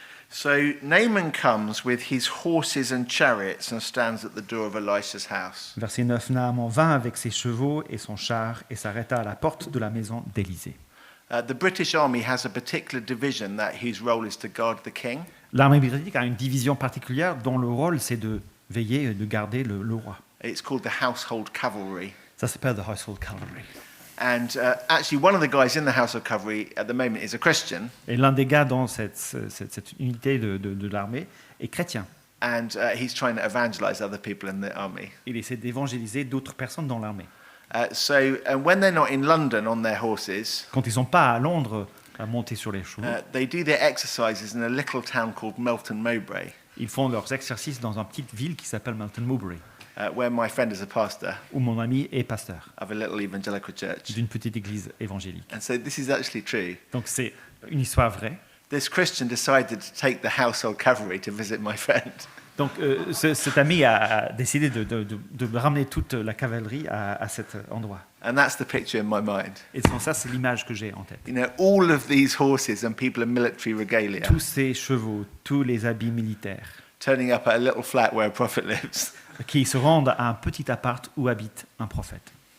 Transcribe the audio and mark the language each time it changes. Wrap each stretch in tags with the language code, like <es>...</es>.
<en>So Naaman comes with his horses and chariots and stands at the door of Elisha's house.</en> <fr>Verset 9, Naaman vint avec ses chevaux et son char et s'arrêta à la porte de la maison d'Élysée.</fr> <en>The British army has a particular division whose role is to guard the king.</en> <fr>L'armée britannique a une division particulière dont le rôle c'est de veiller et de garder le roi.</fr> <en>It's called the household cavalry.</en> <fr>Ça s'appelle the Household Cavalry.</fr> <en>And actually, one of the guys in the household cavalry at the moment is a Christian.</en> <fr>Et l'un des gars dans cette unité de l'armée est chrétien.</fr> <en>And he's trying to evangelize other people in the army.</en> <fr>Il essaie d'évangéliser d'autres personnes dans l'armée.</fr> <en>So when they're not in London on their horses,</en> <fr>Quand ils ne sont pas à Londres à monter sur les chevaux,</fr> <en>they do their exercises in a little town called Melton Mowbray,</en> <fr>ils font leurs exercices dans une petite ville qui s'appelle Melton Mowbray,</fr> <en>where my friend is a pastor</en> <fr>où mon ami est pasteur</fr> <en>of a little evangelical church.</en> <fr>d'une petite église évangélique.</fr> <en>And so this is actually true.</en> <fr>Donc c'est une histoire vraie.</fr> <en>This Christian decided to take the household cavalry to visit my friend.</en> <fr>Donc cet ami a décidé de ramener toute la cavalerie à cet endroit.</fr> <en>And that's the picture in my mind.</en> <fr>Et ça, c'est l'image que j'ai en tête.</fr> <en>You know, all of these horses and people in military regalia</en> <fr>Tous ces chevaux, tous les habits militaires,</fr> <en>turning up at a little flat where a prophet lives.</en> <fr>qui se rendent à un petit appart où habite un prophète.</fr>